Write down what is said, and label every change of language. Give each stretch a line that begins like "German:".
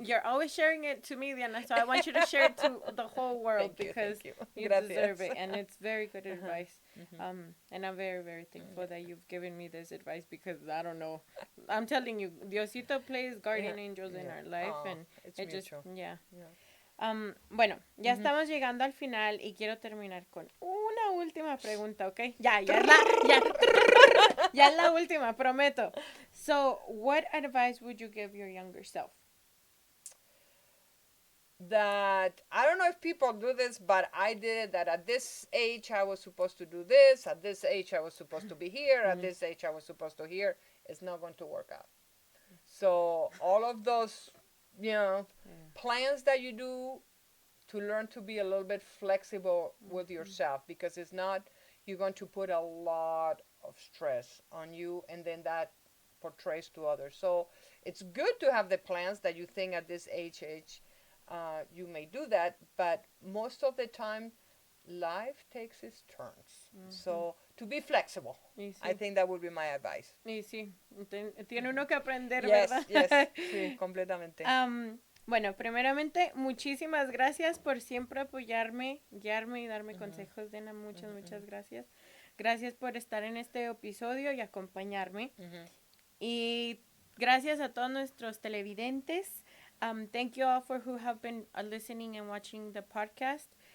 English: You're always sharing it to me, Diana, so I want you to share it to the whole world. Because you deserve it, and it's very good advice. And I'm very, very thankful that you've given me this advice, because I don't know. I'm telling you, Diosito plays guardian angels in our life, and it's it just, mutual.
Spanish: Bueno, ya estamos llegando al final y quiero terminar con una última pregunta, ¿ok? Ya es la última, prometo.
English: So, what advice would you give your younger self? that I don't know if people do this, but I did it, that at this age I was supposed to do this, at this age I was supposed to be here, at this age I was supposed to here. It's not going to work out. So all of those, plans that you do, to learn to be a little bit flexible with yourself, because it's not, you're going to put a lot of stress on you, and then that portrays to others. So it's good to have the plans that you think at this age you may do that, but most of the time life takes its turns. So to be flexible,
Spanish: Y
English: I
Spanish: sí,
English: think that would be my advice.
Spanish: y sí, tiene uno que aprender,
English: Yes,
Spanish: ¿verdad?
English: yes,
Spanish: sí, completamente. Bueno, primeramente, muchísimas gracias por siempre apoyarme, guiarme y darme consejos, Dena. Muchas, muchas gracias. Gracias por estar en este episodio y acompañarme. Y gracias a todos nuestros televidentes.
English: Thank you all for who have been listening and watching the podcast.